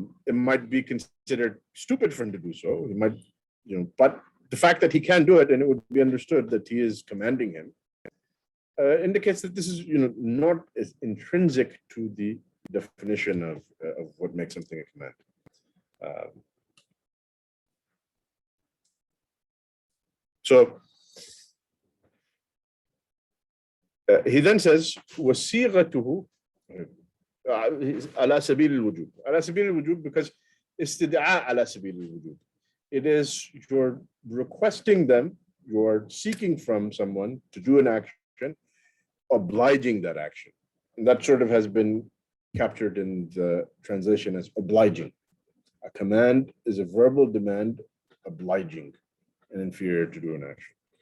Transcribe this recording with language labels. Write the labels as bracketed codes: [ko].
[en] It might be considered stupid for him to do so. He might, but the fact that he can do it and it would be understood that he is commanding him indicates that this is, not as intrinsic to the definition of what makes something a command. So he then says, [ar] وَصِيغَتُهُ على سبيل الوجوب. على سبيل الوجوب [en] because [ar] استدعاء على سبيل الوجوب. [en] It is you're requesting them, you're seeking from someone to do an action, obliging that action. And that sort of has been captured in the translation as obliging. A command is a verbal demand obliging an inferior to do an action.